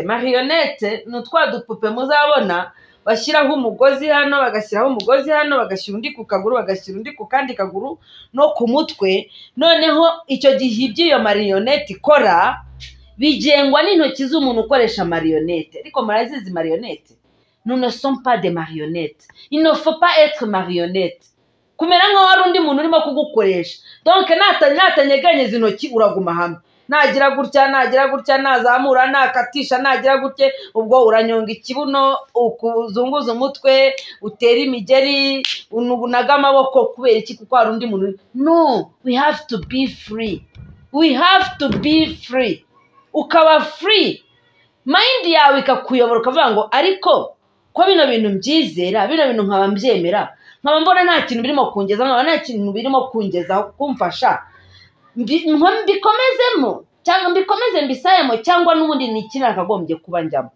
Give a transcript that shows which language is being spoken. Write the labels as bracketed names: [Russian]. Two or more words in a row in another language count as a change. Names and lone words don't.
[Kinyarwanda] Marionette ni utwa dupupe muzabona bashyiraho umugozi hano bagashyiraho umugozi hano bagashyira undi ku kaguru bagashyira undi ku kandi kaguru no ku mutwe. Noneho icyo gihe iby'iyo marionette ikora bigengwa n'intoki z'umuntu ukoresha marionette. Ariko murazizi marionette? [French] Nous ne sommes pas des marionnettes. Il ne faut pas être marionnette. [Kinyarwanda] Kumera nkaho hari undi muntu urimo kugukoresha. Donc natanyeganyeza intoki uraguma hamwe. Nagira gutya nazamura nakatisha nagira gutye ubwo uranyonga ikibuno ukuzunguza umutwe utera imigeri unaga amaboko kubera iki kuko hari undi muntu. [English] No, we have to be free. We have to be free. [Kinyarwanda] Ukaba free. Mind yawe ikakuyobora ukavuga ngo ariko ko bino bintu mbyizera bino bintu nkaba mbyemera nkaba mbona nta kintu birimo kungeza nkaba nta kintu birimo kungeza kumfasha mbikomezemo cyangwa mbikomeze mbisayemo cyangwa n'ubundi ni ikintu akagombye kuba njyamo.